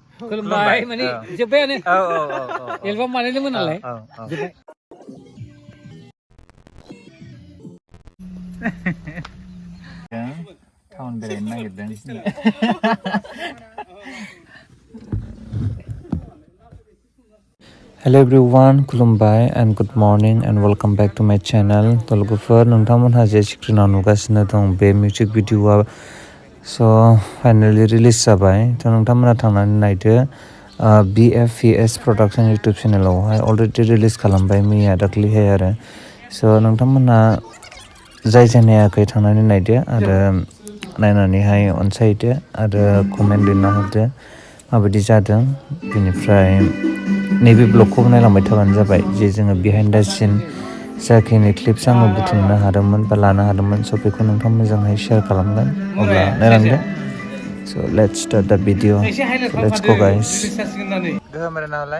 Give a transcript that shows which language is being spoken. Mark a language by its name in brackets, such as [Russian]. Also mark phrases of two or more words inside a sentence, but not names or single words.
[Bodo] खुलुमबाय माने जोब्बायानो एलबाम बानायदोंमोन नालाय जोब्बाय टाउन बेरायनो नागिरदों [English] Hello everyone, खुलुमबाय and good morning and welcome back to my channel. [Bodo] लोगोफोर नोंथांमोनहा जे स्क्रिनाव नुगासिनो दं बे [English] music video finally release [Bodo] जाबाय थ' नोंथांमोनहा थांनानै नायदो BFVS प्रडाक्शन इउटुब चेनेलावहाय [English] already release [Bodo] खालामबाय मैया दाख्लैहाय आरो नोंथांमोनहा जाय नायाखै थांनानै नायदो आरो नायनानैहाय अनसायदो आरो कमेन्ट लिरना हरदो माबायदि जादों बेनिफ्राय नैबे ब्लगखौ नायलांबाय थाबानो जाबाय जे जोङो [English] behind the scene [Bodo] जाखिनि क्लिप्स आङो बुथुमनो हादोंमोन बा लानो हादोंमोन स' बेखौ नोंथां मोजाङै शेयार खालामगोन अब्ला नायलांदो स' [English] let's start the video let's go guys [Bodo] गोहोम आरो नालाय